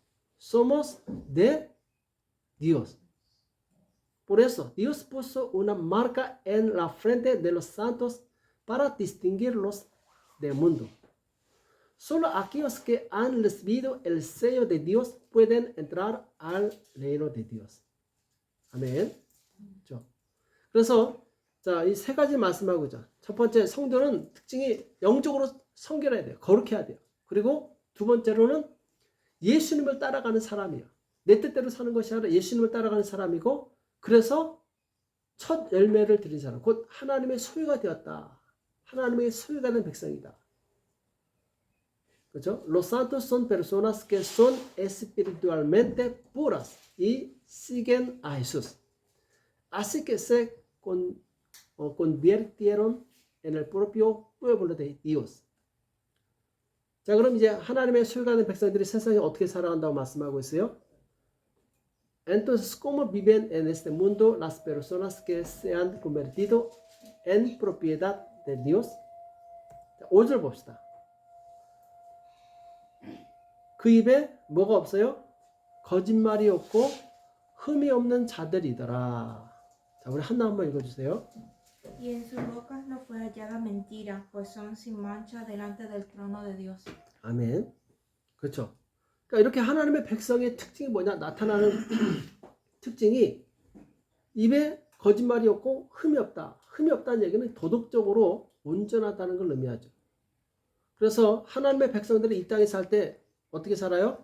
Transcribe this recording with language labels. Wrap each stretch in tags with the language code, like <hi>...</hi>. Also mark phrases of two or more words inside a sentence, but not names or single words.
<es>Somos de Dios. Por eso, Dios puso una marca en la frente de los santos para distinguirlos del mundo. Solo aquellos que han recibido el sello de Dios pueden entrar al reino de Dios.</es> <ko>아멘. 그렇죠? 그래서 자, 이 세 가지 말씀하고 있죠. 첫 번째, 성도는 특징이 영적으로 성결해야 돼요. 거룩해야 돼요. 그리고 두 번째로는 예수님을 따라가는 사람이에요. 내 뜻대로 사는 것이 아니라 예수님을 따라가는 사람이고, 그래서 첫 열매를 드린 사람, 곧 하나님의 소유가 되었다. 하나님의 소유가 된 백성이다. 그렇죠?</ko> <es>Los santos son personas que son espiritualmente puras y siguen a Jesús. Así que se convirtieron en el propio pueblo de Dios.</es> <ko>자, 그럼 이제 하나님의 소유가 된 백성들이 세상에 어떻게 살아간다고 말씀하고 있어요?</ko> <es>Entonces, ¿cómo viven en este mundo las personas que se han convertido en propiedad de Dios?</es> <ko>5절 봅시다. 그 입에 뭐가 없어요? 거짓말이 없고 흠이 없는 자들이더라. 자, 우리 하나 한번 읽어주세요.</ko> <es>Y en sus bocas no fue hallada mentira, pues son sin mancha delante del trono de Dios.</es> <ko>아멘. 그렇죠. 그러니까 이렇게 하나님의 백성의 특징이 뭐냐? 나타나는 특징이 입에 거짓말이 없고 흠이 없다. 흠이 없다는 얘기는 도덕적으로 온전하다는 걸 의미하죠. 그래서 하나님의 백성들이 이 땅에 살 때 어떻게 살아요?</ko>